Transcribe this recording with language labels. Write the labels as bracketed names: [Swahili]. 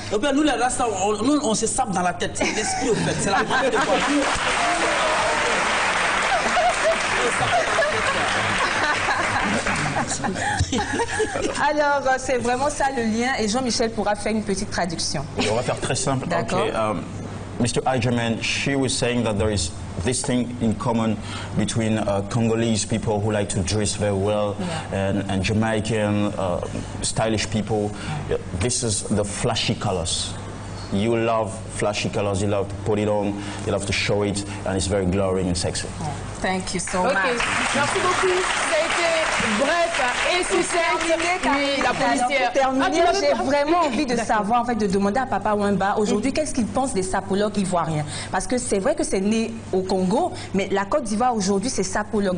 [French] Et bien, nous, les Rasta, on se sape dans la tête. C'est l'esprit, au fait. C'est la première des fois. Alors, c'est vraiment ça le lien, et Jean-Michel pourra faire une petite traduction. On va faire très simple. D'accord. [English] Okay, Mr. Aijaman, she was saying that there is this thing in common between Congolese people who like to dress very well and Jamaican stylish people. This is the flashy colors. You love flashy colors, you love to put it on, you love to show it, and it's very glaring and sexy. Thank you so Ok, much. [French] merci beaucoup. Ça a été bref et succinct. Oui, la policière. Pour terminer, Ah, tu l'avais j'ai pas- vraiment envie de savoir, en fait, de demander à Papa Wemba aujourd'hui qu'est-ce qu'il pense des sapologues ivoiriens. Parce que c'est vrai que c'est né au Congo, mais la Côte d'Ivoire aujourd'hui c'est sapologue.